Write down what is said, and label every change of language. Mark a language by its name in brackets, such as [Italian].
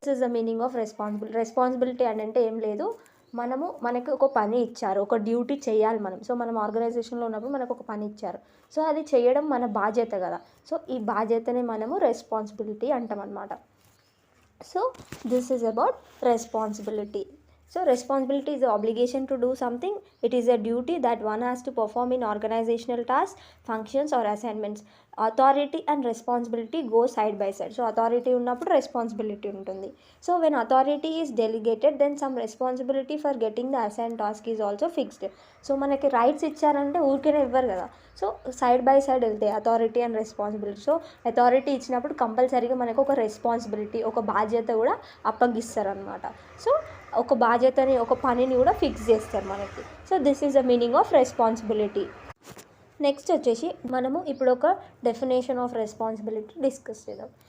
[English] This is the meaning of responsibility. [Telugu] Responsibility అంటే ఏం లేదు, మనకి ఒక పని ఇచ్చారు, ఒక డ్యూటీ చేయాలి మనం. సో మనం ఆర్గనైజేషన్లో ఉన్నప్పుడు మనకు ఒక పని ఇచ్చారు. సో అది చేయడం మన బాధ్యత కదా. సో ఈ బాధ్యతనే మనము రెస్పాన్సిబిలిటీ అంటాం అనమాట. [English] So this is about responsibility. So responsibility is the obligation to do something. It is a duty that one has to perform in organizational tasks, functions or assignments. Authority and responsibility go side by side. So authority [Telugu] ఉన్నప్పుడు [English] responsibility [Telugu] ఉంటుంది. [English] So when authority is delegated, then some responsibility for getting the assigned task is also fixed. [Telugu] So మనకి rights ఇచ్చారంటే ఊరికేనే ఇవ్వరు కదా. So [English] side by side [Telugu] వెళ్తాయి authority and responsibility. So authority ఇచ్చినప్పుడు కంపల్సరీగా మనకు ఒక రెస్పాన్సిబిలిటీ, ఒక బాధ్యత కూడా అప్పగిస్తారు అనమాట. సో ఒక బాధ్యతని, ఒక పనిని కూడా ఫిక్స్ చేస్తారు మనకి. [English] So this is the meaning of responsibility. [Telugu] Next వచ్చేసి మనము ఇప్పుడు ఒక డెఫినేషన్ ఆఫ్ రెస్పాన్సిబిలిటీ డిస్కస్ చేద్దాం.